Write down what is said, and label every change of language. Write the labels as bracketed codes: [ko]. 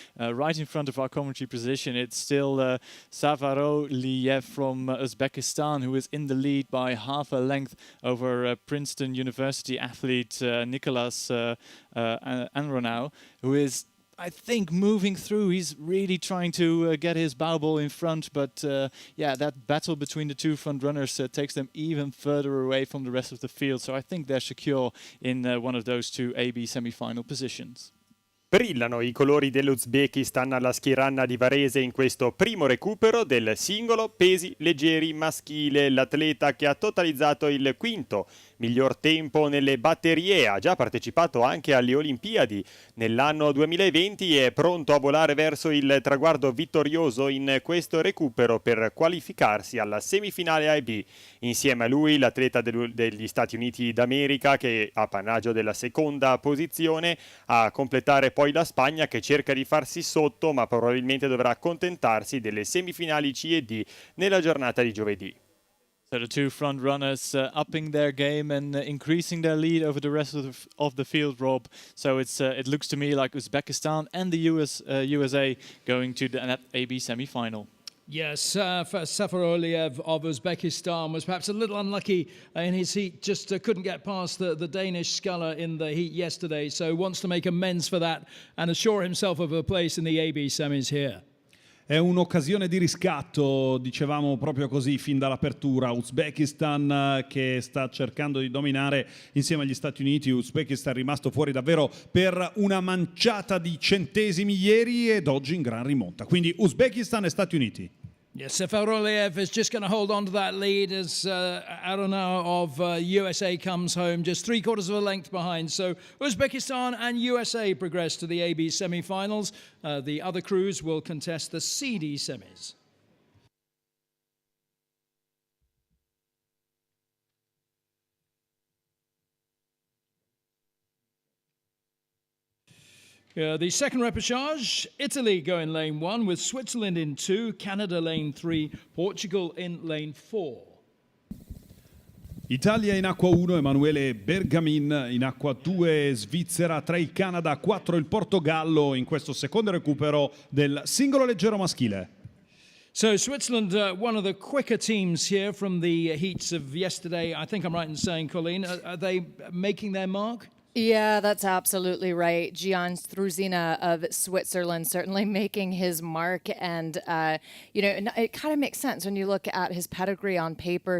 [en] Right in front of our commentary position, it's still Safaroliev from Uzbekistan, who is in the lead by half a length over Princeton University athlete Nicolas Anronau, who is, I think, moving through. He's really trying to get his bow ball in front, but yeah, that battle between the two front runners takes them even further away from the rest of the field. So I think they're secure in one of those two AB semi-final positions. [it] Brillano i colori dell'Uzbekistan alla schieranna di Varese in questo primo recupero del singolo pesi leggeri maschile. L'atleta che ha totalizzato il quinto miglior tempo nelle batterie, ha già partecipato anche alle Olimpiadi nell'anno 2020 e è pronto a volare verso il traguardo vittorioso in questo recupero per qualificarsi alla semifinale AB. Insieme a lui l'atleta degli Stati Uniti d'America, che ha appannaggio della seconda posizione, a completare poi la Spagna, che cerca di farsi sotto ma probabilmente dovrà accontentarsi delle semifinali C e D nella giornata di giovedì. [en] So the two front runners upping their game and increasing their lead over the rest of the field, Rob. So it looks to me like Uzbekistan and the USA going to that AB semi-final. Yes, Safaroliev of Uzbekistan was perhaps a little unlucky in his heat, just couldn't get past the Danish sculler in the heat yesterday, so wants to make amends for that and assure himself of a place in the AB semis here. [it] È un'occasione di riscatto, dicevamo proprio così fin dall'apertura. Uzbekistan che sta cercando di dominare insieme agli Stati Uniti. Uzbekistan è rimasto fuori davvero per una manciata di centesimi ieri ed oggi in gran rimonta. Quindi Uzbekistan e Stati Uniti. [en] Yes, Safaroliev is just going to hold on to that lead as Aronau of USA comes home, just 3/4 of a length behind. So Uzbekistan and USA progress to the AB semi-finals. The other crews will contest the CD semis. The second repechage, Italy go in lane 1 with Switzerland in 2, Canada lane 3, Portugal in lane 4. [it] Italia in acqua 1, Emmanuel Berkamine, in acqua 2 Svizzera, 3 il Canada, 4 il Portogallo in questo secondo recupero del singolo leggero maschile. [en] So Switzerland, one of the quicker teams here from the heats of yesterday. I think I'm right in saying, Colleen, are they making their mark? Yeah, that's absolutely right. Gianzina of Switzerland certainly making his mark. And, it kind of makes sense when you look at his pedigree on paper.